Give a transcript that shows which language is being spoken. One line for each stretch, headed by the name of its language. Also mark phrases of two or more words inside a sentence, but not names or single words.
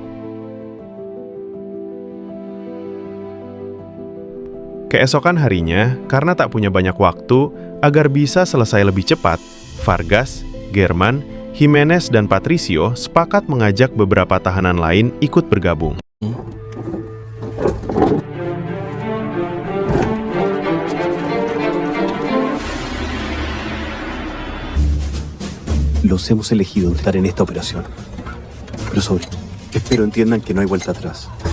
Indonesian: Keesokan harinya, karena tak punya banyak waktu, agar bisa selesai lebih cepat, Vargas, German, Jimenez, dan Patricio sepakat mengajak beberapa tahanan lain ikut bergabung.
Spanish: Los hemos elegido estar en esta operación. Pero espero entiendan que no hay vuelta atrás.